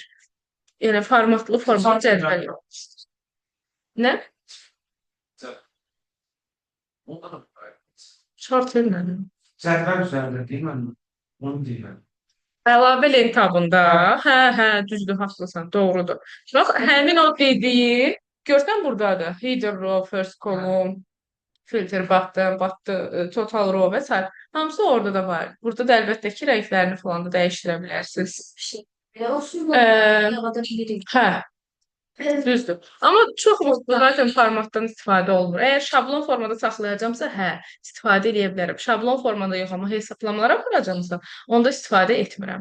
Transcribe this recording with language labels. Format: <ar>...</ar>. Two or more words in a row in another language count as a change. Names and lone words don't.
<az>Yəni formatlı cədvəl. Nə? Şart vermədim. Cədvəl üzərində deyil mən onu deyirəm. Əlavə lentabında, hə, düzdür, haqlısan, doğrudur. Bax, həmin o dediyi, görsən buradadır.</az> <en>Header row, first column, filter button, total row və s.</en> <az>Hamısı orada da var. Burada da əlbəttə ki, rənglərini falan da dəyişdirə bilərsiniz. Hə, düzdür. Amma çox vaxt zaten formatdan istifadə olunur. Əgər şablon formada saxlayacağamsa, hə, istifadə edə bilərəm. Şablon formada yox, amma hesablamalara aparacağamsa, onda istifadə etmirəm.</az>